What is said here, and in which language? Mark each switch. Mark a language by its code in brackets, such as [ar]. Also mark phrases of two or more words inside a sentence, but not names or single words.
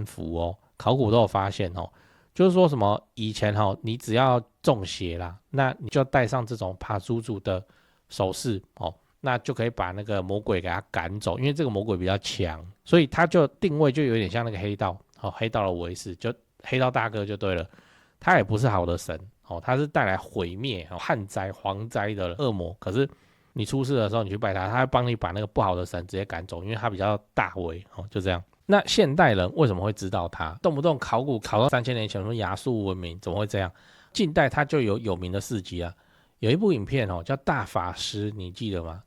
[zh] 符考古都有發現就是說什麼以前你只要中邪啦，那你就帶上這種帕祖祖的首飾那就可以把那個魔鬼給他趕走，因為這個魔鬼比較強，所以他就定位就有點像那個黑道黑道的維士，就黑道大哥就對了，他也不是好的神他是帶來毀滅旱災蝗災的惡魔，可是你出事的時候你去拜他，他會幫你把那個不好的神直接趕走，因為他比較大威就這樣。那現代人為什麼會知道他？動不動考古考到3000年前，什麼亞述文明怎麼會這樣？近代他就有名的事蹟有一部影片叫大法師，你記得嗎？